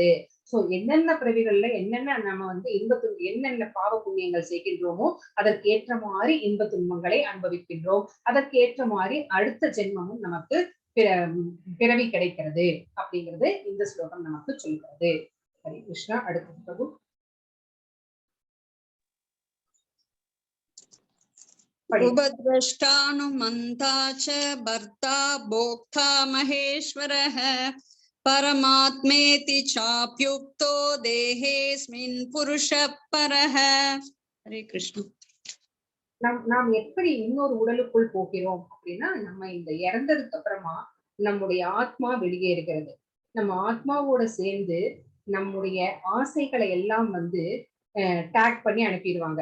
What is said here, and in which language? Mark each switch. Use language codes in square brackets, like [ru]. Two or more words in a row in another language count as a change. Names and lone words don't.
[ta] சோ என்னென்ன பிறவிகள்ல என்னென்ன நம்ம வந்து என்னென்ன பாவ புண்ணியங்கள் செய்கின்றோமோ அதற்கு ஏற்ற மாதிரி இன்ப துன்பங்களை அனுபவிக்கின்றோம். அதற்கு ஏற்ற மாதிரி அடுத்த ஜென்மமும் நமக்கு பிறவி கிடைக்கிறது அப்படிங்கிறது இந்த ஸ்லோகம் நமக்கு சொல்கிறது. ஹரே கிருஷ்ணா. அடுத்த பிரபு. [sa] उपद्रष्टानुमन्ता च भर्ता भोक्ता महेश्वरः परमात्मेति चाप्युक्तो देहेऽस्मिन् पुरुषः परः. हरे कृष्ण. [ta] நாம் எப்படி இன்னொரு உடலுக்குள் போகிறோம் அப்படின்னா நம்ம இந்த இறந்ததுக்கு அப்புறமா நம்முடைய ஆத்மா வெளியேறுகிறது. நம்ம ஆத்மாவோட சேர்ந்து நம்முடைய ஆசைகளை எல்லாம் வந்து டேக் பண்ணி அனுப்பிடுவாங்க.